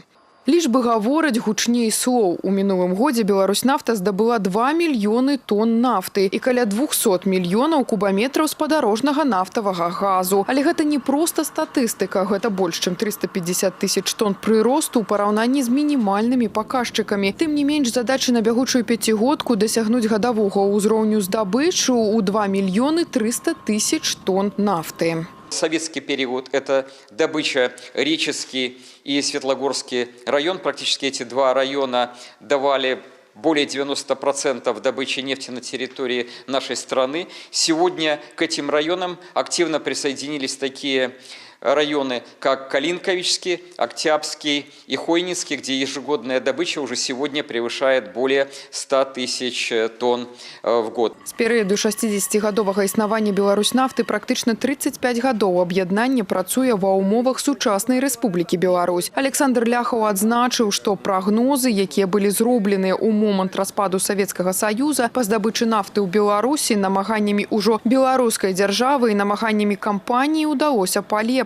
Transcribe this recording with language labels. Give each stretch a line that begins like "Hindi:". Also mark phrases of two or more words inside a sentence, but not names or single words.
Belarusian: Лічбы гавораць гучней слоў. У мінулым годзе Беларусьнафта здабыла 2 мільёны тонн нафты і каля 200 мільёнаў кубаметраў спадарожнага нафтавага газу. Але гэта не проста статыстыка, гэта больш чым 350 тысяч тонн прыросту ў параўнанні з мінімальнымі паказчыкамі. Тым не менш, задачы на бягучую пяцігодку дасягнуць гадавога ўзроўню здабычу ў 2 мільёны 300 тысяч тонн нафты.
Russian: Советский период – это добыча Реческий и Светлогорский район. Практически эти два района давали более 90% добычи нефти на территории нашей страны. Сегодня к этим районам активно присоединились такие районы, как Калинковичский, Октябрьский и Хойницкий, где ежегодная добыча уже сегодня превышает более 100 тысяч тонн в год.
Belarusian: З перыяду 60-гадовага існавання Беларусьнафты практычна 35 гадоў аб'яднанне працуе ва ўмовах сучаснай Рэспублікі Беларусь. Александр Ляхаў адзначыў, што прагнозы, якія былі зробленыя ў момант распаду Савецкага Саюза па здабычы нафты ў Беларусі намаганнямі ўжо беларускай дзяржавы і намаганнямі кампаніі ўдалося палепшыць.